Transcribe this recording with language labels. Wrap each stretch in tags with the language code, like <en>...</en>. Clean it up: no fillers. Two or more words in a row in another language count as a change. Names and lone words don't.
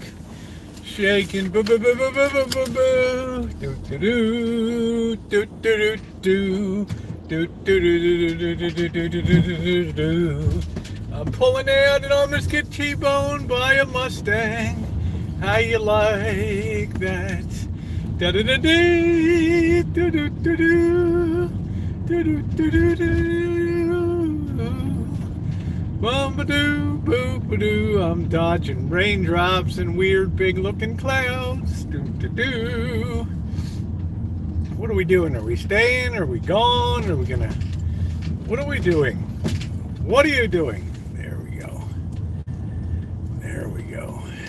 <en>Shake and do do do do do do. I'm pulling out and almost get T-boned by a Mustang. How you like that? Da da da do do do do do do do do. Bum-ba-doo, boop-ba-doo. I'm dodging raindrops and weird big-looking clouds. Do-do-do. What are we doing? Are we staying? Are we gone? Are we gonna... What are we doing? What are you doing? There we go. There we go.</en>